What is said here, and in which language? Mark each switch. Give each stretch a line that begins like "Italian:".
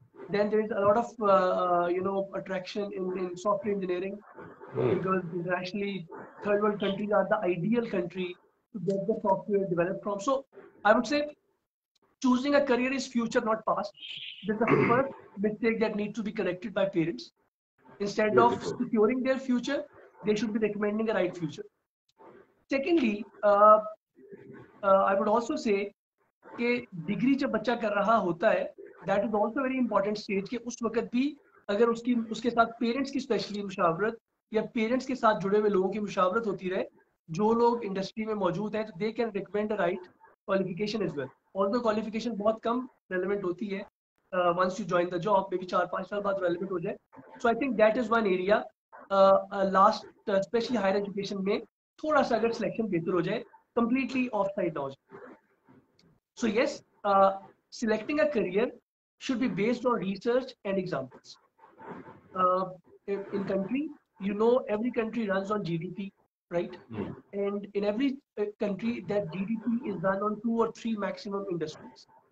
English: Then there is a lot of attraction in software engineering, because internationally third world countries are the ideal country to get the software developed from. So I would say choosing a career is future, not past. This is the first mistake that needs to be corrected by parents. Instead of securing their future, they should be recommending a right future. Secondly, I would also say
Hindi: कि degree जब बच्चा कर रहा होता है,
English: that is also very important stage,
Hindi: कि उस वक्त भी अगर उसके साथ पेरेंट्स की स्पेशली मुशावरत या पेरेंट्स के साथ जुड़े हुए लोगों की मुशावरत होती रहे, जो लोग इंडस्ट्री में मौजूद हैं, तो
English: They can recommend right qualification as well.
Hindi: Although qualification बहुत कम रेलेवेंट होती है,
English: once you join the job,
Hindi: may be 4-5 साल बाद रेलेवेंट हो जाए.
English: So I think that is one area.
Hindi: Last specially higher education में थोड़ा सा अगर सिलेक्शन बेहतर हो जाए, कंप्लीटली ऑफ साइड ना हो जाए.
English: So yes, selecting a career should be based on research and examples. In country, every country runs on GDP, right? And in every country, that GDP is run on 2 or 3 maximum industries.